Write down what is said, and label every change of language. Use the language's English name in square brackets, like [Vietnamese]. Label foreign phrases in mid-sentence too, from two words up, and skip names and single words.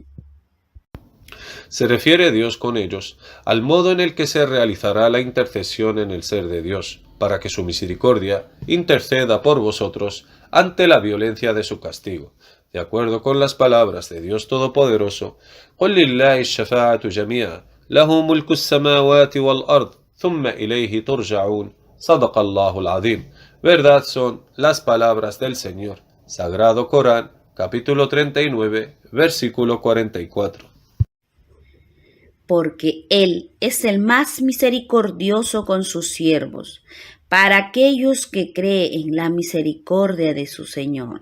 [Spanish] Se refiere Dios con ellos al modo en el que se realizará la intercesión en el ser de Dios, para que su misericordia interceda por vosotros ante la violencia de su castigo. De acuerdo con las palabras de Dios Todopoderoso, [Arabic] قُلْ لِلَّهِ الشَّفَاعَةُ جَمِيعًا لَهُ مُلْكُ السَّمَاوَاتِ وَالْأَرْضِ ثُمَّ إِلَيْهِ تُرْجَعُونَ صدق الله العظيم. [Spanish] Verdad son las palabras del Señor. Sagrado Corán, capítulo 39, versículo 44. porque Él es el más misericordioso con sus siervos, para aquellos que creen en la misericordia de su Señor.